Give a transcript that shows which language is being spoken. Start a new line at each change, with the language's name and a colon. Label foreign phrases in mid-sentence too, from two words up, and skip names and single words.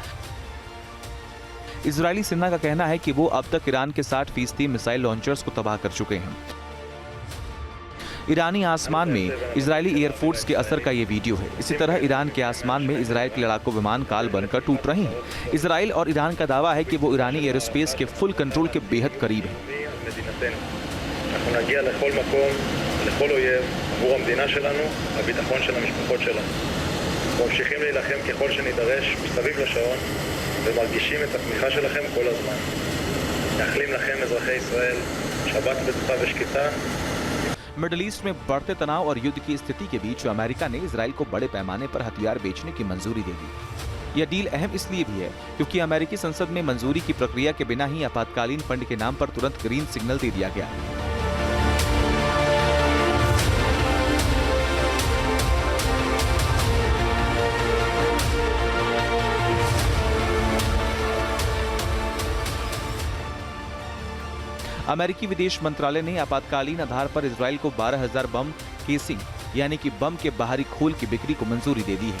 Hindi: इजरायली सेना का कहना है कि वो अब तक ईरान के 60%
English: missile launchers
Hindi: को तबाह कर चुके हैं। ईरानी आसमान में इजरायली एयरफोर्स के असर का ये वीडियो है। इसी तरह ईरान के आसमान में इजराइल के लड़ाकू विमान काल बनकर टूट रहे हैं। इजराइल और ईरान का दावा है कि वो ईरानी एयरोस्पेस के
English: full control
Hindi: के बेहद करीब है।
Hebrew: ומרגישים את התמיכה שלכם כל הזמן. מאחלים לכם אזרחי ישראל שבת בטוחה ושקטה.
Hindi: मिडिल ईस्ट में बढ़ते तनाव और युद्ध की स्थिति के बीच अमेरिका ने इजराइल को बड़े पैमाने पर हथियार बेचने की मंजूरी दे दी। यह डील अहम इसलिए भी है क्योंकि अमेरिकी संसद में मंजूरी की प्रक्रिया के बिना ही आपातकालीन फंड के नाम पर तुरंत
English: green signal
Hindi: दे दिया गया। अमेरिकी विदेश मंत्रालय ने आपातकालीन आधार पर इजराइल को 12,000
English: bomb casing
Hindi: यानी कि बम के बाहरी खोल की बिक्री को मंजूरी दे दी है।